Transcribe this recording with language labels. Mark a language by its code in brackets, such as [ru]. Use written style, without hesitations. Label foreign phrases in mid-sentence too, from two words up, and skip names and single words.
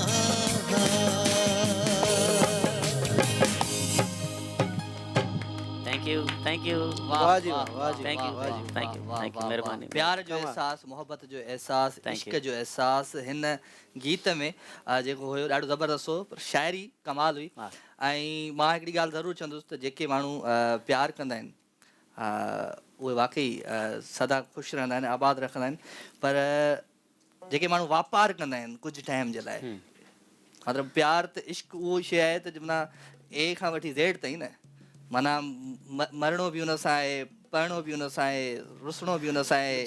[en] thank you [hi] वाह जी वाह, वाह जी थैंक वाह, यू वाह जी, [en] thank you thank you महिरबानी [sd] प्यार जो एहसास मोहब्बत जो एहसास Thank इश्क you. जो एहसास हिन गीत में जेको हुयो ॾाढो ज़बरदस्त हो पर शाइरी कमाल हुई हा। ऐं मां हिकिड़ी ॻाल्हि ज़रूरु चवंदुसि त जेके माण्हू प्यार कंदा आहिनि उहे वाकई सदा ख़ुशि रहंदा आहिनि आबाद रखंदा आहिनि पर जेके माण्हू वापार कंदा आहिनि कुझु टाइम जे लाइ मतिलबु प्यार त इश्क उहो शइ आहे त माना ए खां वठी ज़ेड ताईं न माना मरणो बि उन सां आहे पढ़णो बि उन सां आहे रुसणो बि उन सां आहे